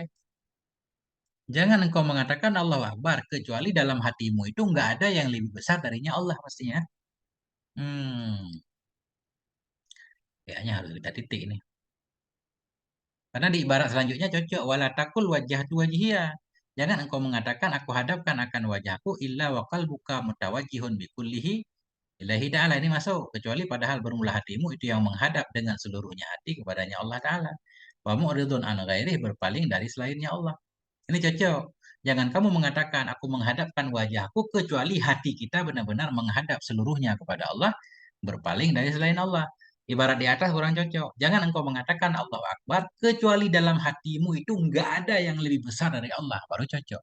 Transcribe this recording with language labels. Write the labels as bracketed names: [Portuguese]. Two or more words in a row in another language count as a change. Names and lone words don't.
[Indonesian] Jangan engkau mengatakan [Arabic] الله أكبر [Indonesian] kecuali dalam hatimu itu nggak ada yang lebih besar darinya Allah pastinya. Hmm, kayaknya harus kita titik ini. Karena di ibarat selanjutnya cocok [Arabic] ولا تقل وجهت وجهي. [Indonesian] Jangan engkau mengatakan aku hadapkan akan wajahku [Arabic] إلا وقلبك متوجه بكله إليه تعالى. [Indonesian] Ini masuk kecuali padahal bermula hatimu itu yang menghadap dengan seluruhnya hati kepadanya Allah taala. [Arabic] ومعرض عن غيره, [Indonesian] berpaling dari selainnya Allah. Ini cocok. Jangan kamu mengatakan aku menghadapkan wajahku kecuali hati kita benar-benar menghadap seluruhnya kepada Allah, berpaling dari selain Allah. Ibarat di atas kurang cocok. Jangan engkau mengatakan [Arabic] الله أكبر [Indonesian] kecuali dalam hatimu itu enggak ada yang lebih besar dari Allah, baru cocok.